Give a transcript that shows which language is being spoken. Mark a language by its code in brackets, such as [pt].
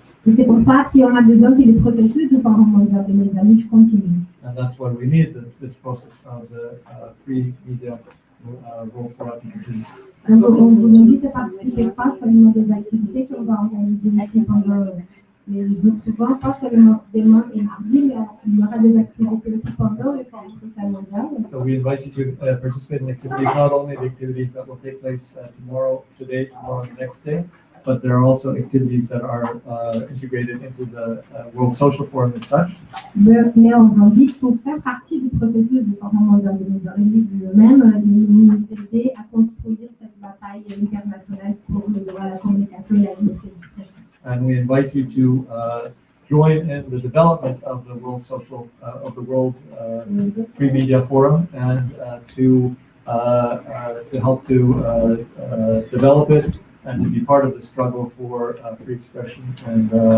[fr] Et c'est pour ça qu'on a besoin que le processus du Forum mondial des médias libres continue. [en] And that's why we need this process of the free media roll for us to continue. [fr] Donc, on vous invite à participer pas seulement des activités qu'on va organiser ici pendant les jours suivants, pas seulement demain et mardi, mais il y aura des activités aussi pendant le Forum social mondial. [en] So we invite you to participate in activities, not only the activities that will take place tomorrow, and the next day, but there are also activities that are integrated into the World Social Forum and such. [fr] Mais on vous invite pour faire partie du processus du Forum mondial des médias libres lui-même, de nous aider à construire cette bataille internationale pour le droit à la communication et la liberté d'expression. [en] And we invite you to join in the development of the World Social, of the World Free Media Forum, and to help to develop it and to be part of the struggle for free expression and